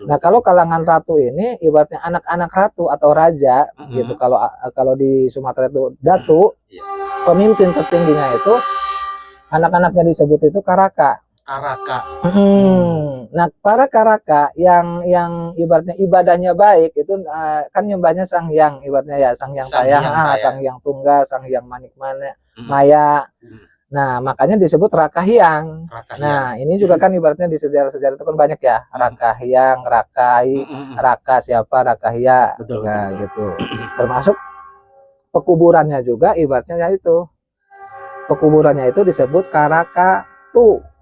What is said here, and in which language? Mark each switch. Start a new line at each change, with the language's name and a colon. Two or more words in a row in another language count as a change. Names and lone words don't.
Indonesian: Nah, kalau kalangan ratu ini ibaratnya anak-anak ratu atau raja gitu. Kalau di Sumatera itu datu, pemimpin tertingginya itu anak-anaknya disebut itu karaka. Nah, para karaka yang ibaratnya ibadahnya baik itu kan nyembahnya Sang Hyang ibaratnya ya, Sang Hyang Taya, Sang Hyang Tunggal, Sang Hyang Maya. Nah, makanya disebut Raka Hyang. Nah, ini juga kan ibaratnya di sejarah-sejarah itu kan banyak ya. Raka Hyang, Rakai, Raka siapa, Raka Hyang. Betul. Gitu. Termasuk pekuburannya juga ibaratnya ya itu. Pekuburannya itu disebut Karakatu.